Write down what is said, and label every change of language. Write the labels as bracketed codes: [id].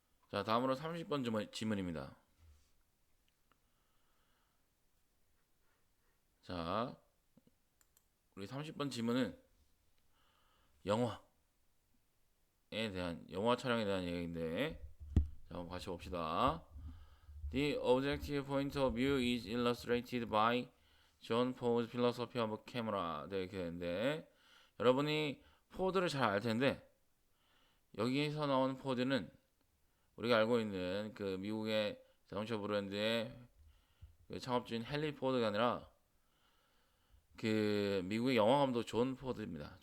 [ko] 자, 다음으로 30번 지문입니다. 자, 우리 30번 지문은 영화 촬영에 대한 얘기인데, 자, 한번 같이 봅시다. [en] The objective point of view is illustrated by John Ford's philosophy of camera. [ko] 네, 이렇게 되는데, 여러분이 포드를 잘 알 텐데, 여기에서 나오는 포드는 우리가 알고 있는 그 미국의 자동차 브랜드의 그 창업주인 헨리 포드가 아니라 그 미국의 영화 감독 존 포드입니다.